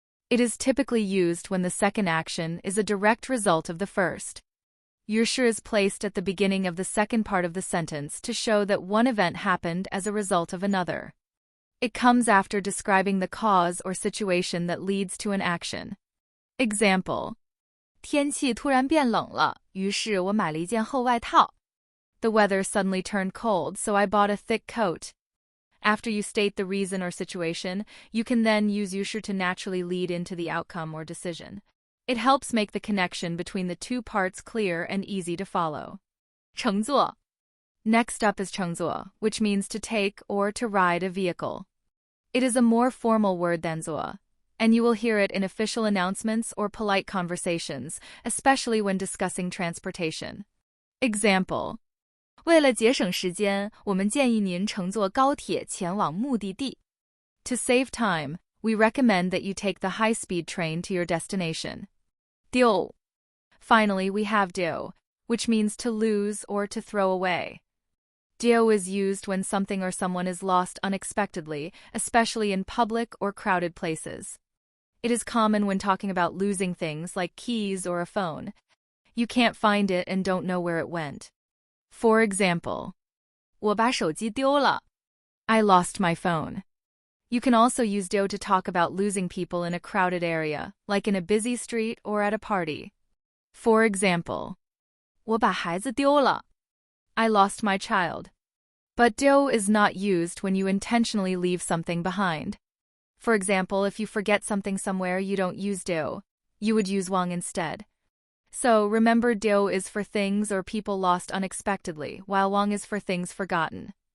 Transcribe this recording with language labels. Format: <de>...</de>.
<en>It is typically used when the second action is a direct result of the first. 于是 is placed at the beginning of the second part of the sentence to show that one event happened as a result of another. It comes after describing the cause or situation that leads to an action. Example.</en> <zh>天气突然变冷了，于是我买了一件厚外套。</zh> <en>The weather suddenly turned cold, so I bought a thick coat. After you state the reason or situation, you can then use 于是 to naturally lead into the outcome or decision. It helps make the connection between the two parts clear and easy to follow.</en> <zh>乘坐.</zh> <en>Next up is 乘坐, which means to take or to ride a vehicle. It is a more formal word than 坐, and you will hear it in official announcements or polite conversations, especially when discussing transportation. Example.</en> <zh>为了节省时间，我们建议您乘坐高铁前往目的地。</zh> <en>To save time, we recommend that you take the high-speed train to your destination.</en> <zh>丢.</zh> <en>Finally, we have 丢, which means to lose or to throw away. 丢 is used when something or someone is lost unexpectedly, especially in public or crowded places. It is common when talking about losing things like keys or a phone. You can't find it and don't know where it went. For example,</en> <zh>我把手机丢了.</zh> <en>I lost my phone. You can also use 丢 to talk about losing people in a crowded area, like in a busy street or at a party. For example,</en> <zh>我把孩子丢了.</zh> <en>I lost my child. But 丢 is not used when you intentionally leave something behind. For example, if you forget something somewhere, you don't use 丢. You would use 忘 instead. So remember, 丢 is for things or people lost unexpectedly, while 忘 is for things forgotten.</en>